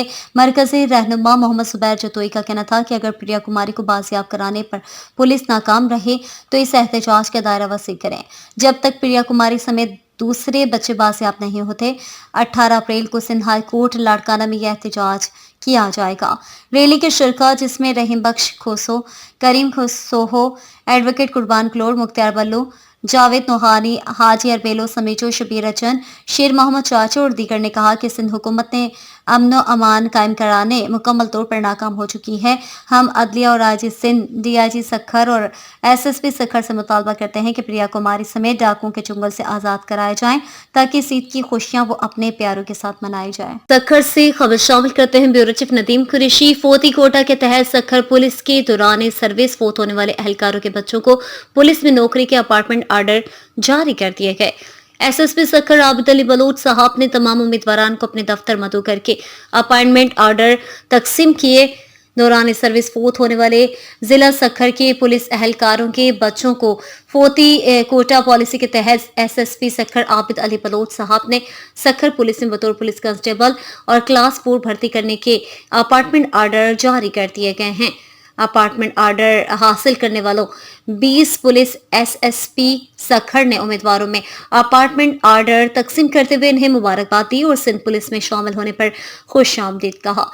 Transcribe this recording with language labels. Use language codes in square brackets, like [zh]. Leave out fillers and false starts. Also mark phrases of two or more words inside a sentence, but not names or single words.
[ur] مرکزی رہنما محمد زبیر جتوئی کا کہنا تھا کہ اگر پریا کماری کو بازیاب کرانے پر پولیس ناکام رہے تو اس احتجاج کا دائرہ وسیع کریں، جب تک پریا کماری سمیت دوسرے بچے بازیاب نہیں ہوتے. 18 اپریل کو سندھ ہائی کورٹ لاڑکانہ میں یہ احتجاج کیا جائے گا. ریلی کے شرکاء، جس میں رحیم بخش کھوسو، کریم کھوسوہو، ایڈووکیٹ قربان کلوڑ، مختیار بلو، جاوید نوحانی، حاجی اربیلو سمیت شبیر اچن، شیر محمد چاچو اور دیگر نے کہا کہ سندھ حکومت نے امن و امان قائم کرانے مکمل طور پر ناکام ہو چکی ہے. ہم عدلیہ اور آئی جی سندھ، ڈی آئی جی سکھر اور ایس ایس پی سکھر سے مطالبہ کرتے ہیں کہ پریا کماری سمیت ڈاکوؤں کے چنگل سے آزاد کرائے جائیں تاکہ اس عید کی خوشیاں وہ اپنے پیاروں کے ساتھ منائی جائے. سکھر سے خبر شامل کرتے ہیں [en] bureau chief [ur] नदीम कुरैशी। فوتی کوٹہ کے تحت سکھر پولیس کے دوران سروس فوت ہونے والے اہلکاروں کے بچوں کو پولیس میں نوکری کے [en] appointment order [ur] جاری کر دیے گئے. ایس ایس پی سکھر عابد علی بلوچ صاحب نے تمام امیدواروں کو اپنے دفتر مدعو کرکے [en] appointment order [ur] تقسیم کیے. دوران سروس فوت ہونے والے ضلع سکھر کے پولیس اہلکاروں کے بچوں کو فوتی کوٹہ پالیسی کے تحت ایس ایس پی سکھر عابد علی بلوچ صاحب نے سکھر پولیس میں بطور پولیس کانسٹیبل اور کلاس 4 بھرتی کرنے کے [en] appointment order [ur] جاری کر دیے گئے ہیں. [en] appointment order [ur] حاصل کرنے والوں 20 پولیس ایس ایس پی سکھر نے امیدواروں میں [en] appointment order [ur] تقسیم کرتے ہوئے انہیں مبارکباد دی اور سندھ پولیس میں شامل ہونے پر خوش آمدید کہا.